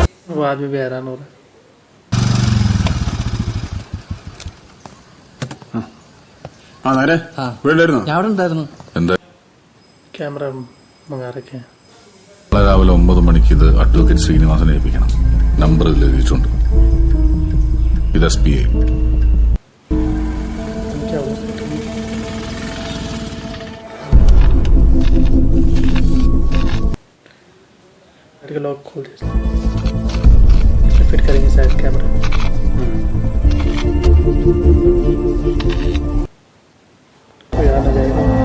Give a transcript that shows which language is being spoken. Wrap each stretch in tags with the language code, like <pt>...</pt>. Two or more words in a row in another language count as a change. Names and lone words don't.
<hi>वो आदमी भी हैरान हो रहा है.</hi> <ml>ആ നേരെ ആ. വീട്ടിലായിരുന്നോ? ഞാൻ അവിടെ ഉണ്ടായിരുന്നു. എന്താ</ml> <hi>कैमरा मंगा रखे हैं.</hi> <ml>നാളെ രാവിലെ 9 മണിക്ക് ഇത് അഡ്വക്കേറ്റ് ശ്രീനിവാസനെ ഏൽപ്പിക്കണം. നമ്പർ ഇതിൽ എഴുതിയിട്ടുണ്ട്. ഇത് SPA.</ml> <hi>क्या हुआ? गाड़ी का लॉक खोल दिया. इसमें फिट करेंगे शायद कैमरा. कोई आ ना जाएगा.</hi>